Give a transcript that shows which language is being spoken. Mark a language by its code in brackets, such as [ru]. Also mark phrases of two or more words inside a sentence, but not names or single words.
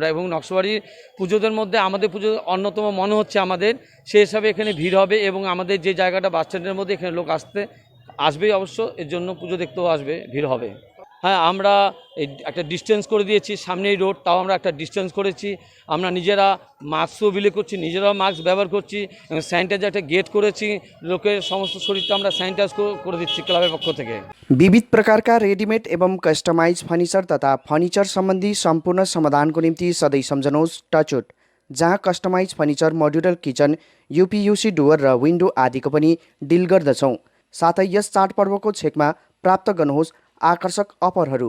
[bn] এবং নকশালবাড়ির পুজোদের মধ্যে আমাদের পুজো অন্যতম মনে হচ্ছে আমাদের, সেই হিসাবে এখানে ভিড় হবে এবং আমাদের যে জায়গাটা বাস স্ট্যান্ডের মধ্যে এখানে লোক আসবেই অবশ্য, এর জন্য পুজো দেখতেও আসবে, ভিড় হবে। হ্যাঁ, আমরা একটা ডিস্টেন্স করে দিয়েছি, সামনেই রোড, তাও আমরা একটা ডিস্টেন্স করেছি। আমরা নিজেরা মাস্কও বিলি করছি, নিজেরাও মাস্ক ব্যবহার করছি এবং স্যানিটাইজার একটা গেট করেছি, লোকের সমস্ত শরীরটা আমরা স্যানিটাইজ করে দিচ্ছি ক্লাব পক্ষ থেকে। [ne] विविध प्रकारका रेडिमेड एवं कस्टमाइज फर्निचर तथा फर्निचर सम्बन्धी सम्पूर्ण समाधानको निम्ति सधैँ सम्झनुहोस् टचवुड, जहाँ कस्टमाइज फर्निचर, मोड्युलर किचन, यूपीयूसी डुवर र विन्डो आदिको पनि डिल गर्दछौँ। साथै यस चाडपर्वको छेकमा प्राप्त गर्नुहोस् आकर्षक अफरहरू।